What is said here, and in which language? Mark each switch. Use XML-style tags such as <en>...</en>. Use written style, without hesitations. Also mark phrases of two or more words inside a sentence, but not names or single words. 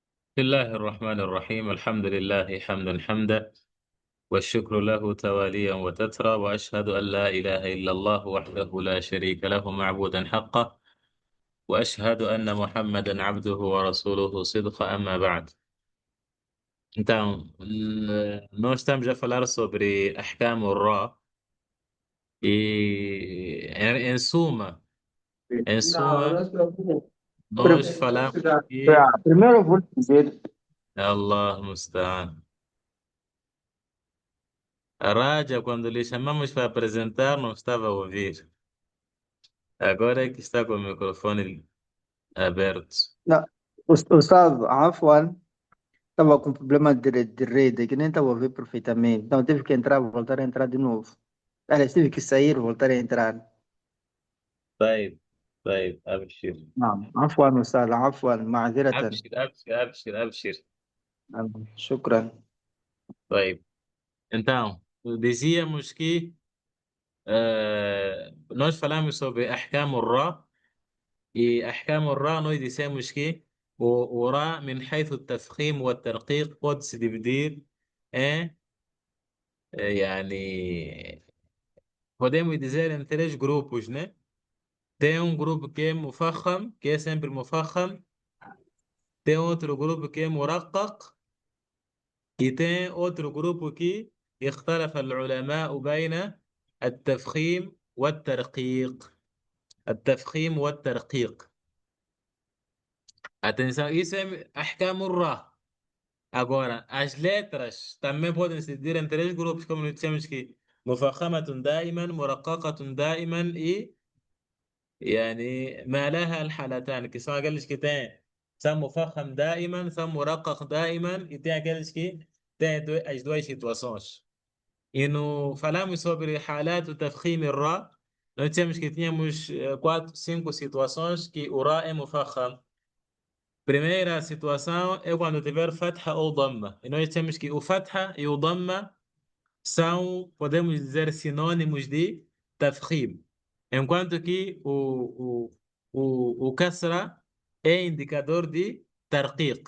<ar>بسم الله الرحمن الرحيم. الحمد لله حمدا حمدا، والشكر له تواليا وتترى، وأشهد أن لا إله إلا الله وحده لا شريك له معبودا حقه، وأشهد أن محمدا عبده ورسوله صدقا. أما بعد.</ar> <pt>Então, nós estamos a falar sobre</pt> <ar>أحكام الراء</ar> <pt>e, em Não, eu suma, não se preocupe. nós falamos que Primeiro eu vou dizer,</pt> <ar>الله المستعان.</ar> <pt>A Raja, quando lhe chamamos para apresentar, não estava a ouvir. Agora é que está com o microfone aberto. não, o Gustavo, Afwan, estava com problema de rede, que nem estava a ouvir perfeitamente. Então tive que entrar, voltar a entrar de novo. Aliás, tive que sair, voltar a entrar.</pt> <ar>طيب طيب أبشر. نعم عفوا أستاذ، عفوا معذرة. أبشر أبشر أبشر أبشر. شكرا. طيب.</ar> <pt>Então, dizíamos que nós falamos sobre</pt> <ar>أحكام الراء,</ar> <pt>e</pt> <ar>أحكام الراء</ar> <pt>nós dissemos que o Ra,</pt> <ar>من حيث التفخيم والترقيق,</ar> <pt>pode se dividir em, يعني, podemos dizer em três grupos, né? Tem um grupo que é Mufakham, que é sempre Mufakham. Tem outro grupo que é Muraqqaq. E tem outro grupo que</pt> <ar>اختلف العلماء بين التفخيم والترقيق. التفخيم والترقيق.</ar> <pt>Atenção, isso é</pt> <ar>أحكام الراء.</ar> <pt>Agora, as letras também podem se dividir em três grupos, como nós dissemos que</pt> <ar>مفخمة دائما, مرققة دائما,</ar> <pt>e</pt> <ar>يعني ما لها الحالتان</ar> <pt>que são aqueles que têm, são</pt> <ar>مفخم دائما,</ar> <pt>são</pt> <ar>مرقق دائما,</ar> <pt>e tem aqueles que têm as duas situações. E no falamos sobre</pt> <ar>حالات تفخيم الراء,</ar> <pt>nós dissemos que tínhamos quatro, cinco situações que o ra é mufaham. Primeira situação é quando tiver fatha ou dhamma. E nós dissemos que o fatha e o dhamma são, podemos dizer, sinônimos de tafkhim, enquanto que o kasra é indicador de tarqiq.</pt>